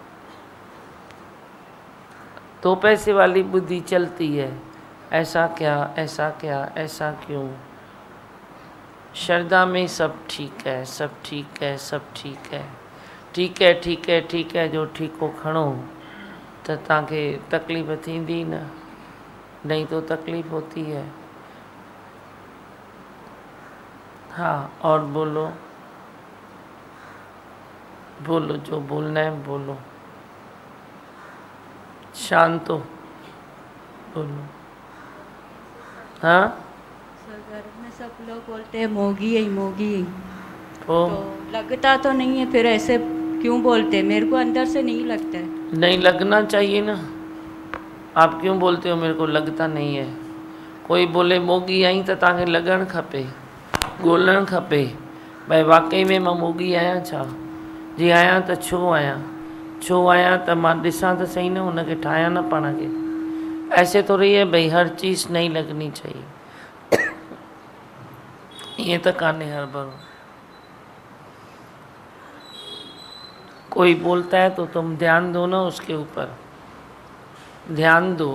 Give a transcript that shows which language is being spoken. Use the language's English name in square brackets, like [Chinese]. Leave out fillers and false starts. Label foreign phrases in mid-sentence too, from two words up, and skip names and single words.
[Hindi] तो पैसे वाली बुद्धि चलती है, ऐसा क्या, ऐसा क्या, ऐसा क्यों। श्रद्धा में सब ठीक है, सब ठीक है, सब ठीक है, ठीक है, ठीक है, ठीक है। [Sindhi] जो ठीक को खणो तो ताके तकलीफ़ थींदी न, [Hindi] नहीं तो तकलीफ़ होती है। हाँ, और बोलो बोलो, जो बोलना है बोलो, शांत हो, बोलो। हाँ, घर में सब लोग बोलते हैं मोगी है, मोगी है। तो लगता तो नहीं है, फिर ऐसे क्यों बोलते हैं? मेरे को अंदर से नहीं लगता है। नहीं लगना चाहिए ना। आप क्यों बोलते हो मेरे को लगता नहीं है? कोई बोले मोगी आई तो [Sindhi] तव्हांखे लगण खपे, ॻोल्हण खपे भाई वाकई में मां मोगी आहियां छा। जी आहियां त छो आहियां त मां ॾिसां त सही न, हुनखे ठाहियां न पाण खे। [Hindi] ऐसे तो रही है भाई हर चीज़ नहीं लगनी चाहिए। [Sindhi] ये तो कान्हे हर भरो। [Hindi] कोई बोलता है तो तुम ध्यान दो ना उसके ऊपर, ध्यान दो।